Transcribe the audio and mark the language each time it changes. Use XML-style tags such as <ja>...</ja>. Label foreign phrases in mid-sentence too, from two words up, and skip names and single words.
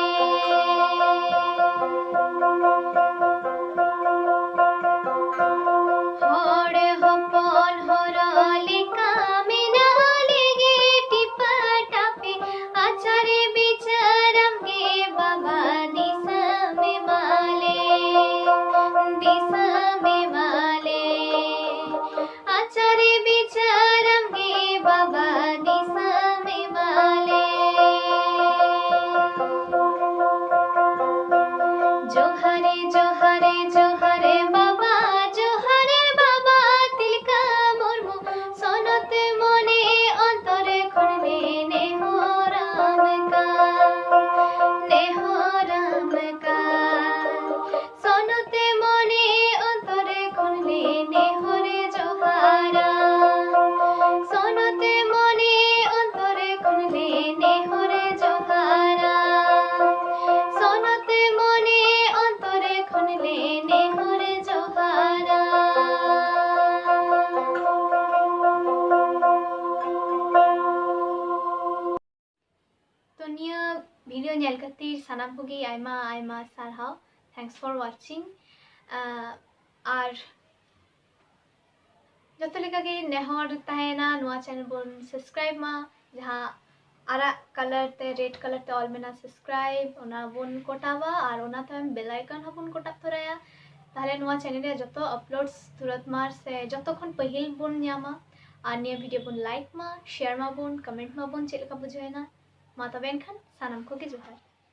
<sat>हर हपन हरले कामिना लेगे टिपा टापे आचारे बिचारम गे बाबा दिशा में माले आचारे बिचारम गे बाबा दिशा में माले जोहारे जोहारे जोहारे बाबा तिलका मुर्मू सोनते मने अंतरे खुनले नेहराम का सोनते मने अंतरे खुनले नेहरे जोहारा सोनते मने अंतरे खुनले नेहरे जोहारा सोनते मने अंतरे खुनले नेहरे जोहारा तो निया वीडियो नेल खातिर सानाम कोगे आयमा आयमा सारहाव</sat> <en>thanks for watching</en> <sat>और जतो लेका गे नेहर तहेना नुआ चैनल बोन सब्सक्राइब मा जहाँ आरा कलर ते</sat> <en>red colour</en> <sat>ते ऑल मेना सब्सक्राइब ओना बोन कोटावा और ओना ताम</sat> <en>bell icon</en> <sat>हबोन कोटा तोराया ताहले नुआ चैनल रे जतो अपलोड्स तुरंत मार से जतो खन पहिल बोन न्यामा और निया वीडियो बोन लाइक मा शेयर मा बोन कमेंट मा बोन चेलका बुझायना मा तबे एनखान सानाम को के जोहार।</sat>